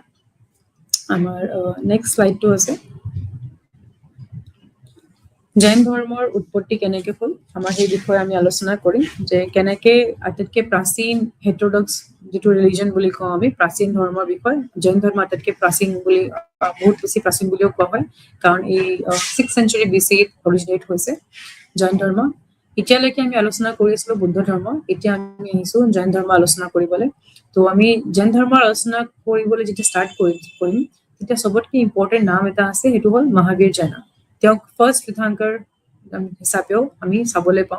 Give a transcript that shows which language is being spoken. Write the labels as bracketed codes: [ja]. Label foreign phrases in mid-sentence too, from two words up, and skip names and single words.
[as] আমাৰ [en] next slide [as] আছে জৈন ধৰ্মৰ উৎপত্তি কেনেকে হ'ল, আমাৰ সেই বিষয়ে আমি আলোচনা কৰিম যে কেনেকে আটাইতকৈ প্ৰাচীন হেটেৰডক্স যিটো ৰিলিজন বুলি কওঁ আমি, প্ৰাচীন ধৰ্মৰ বিষয়। জৈন ধৰ্ম আটাইতকৈ প্ৰাচীন বুলি, বহুত বেছি প্ৰাচীন বুলিও কোৱা হয়, কাৰণ এই [en] 6th century BC [as] অৰিজিনেট হৈছে জৈন ধৰ্ম। এতিয়ালৈকে আমি আলোচনা কৰি আছিলো বুদ্ধ ধৰ্ম, এতিয়া আমি আহিছো জৈন ধৰ্ম আলোচনা কৰিবলৈ। তো আমি জৈন ধৰ্মৰ আলোচনা কৰিবলৈ যেতিয়া ষ্টাৰ্ট কৰিম তেতিয়া চবতকে ইম্পৰ্টেণ্ট নাম এটা আছে, সেইটো হ'ল মহাবীৰ জৈনা। তেওঁক ফাৰ্ষ্ট তীৰ্থংকৰ হিচাপেও আমি চাবলৈ পাওঁ।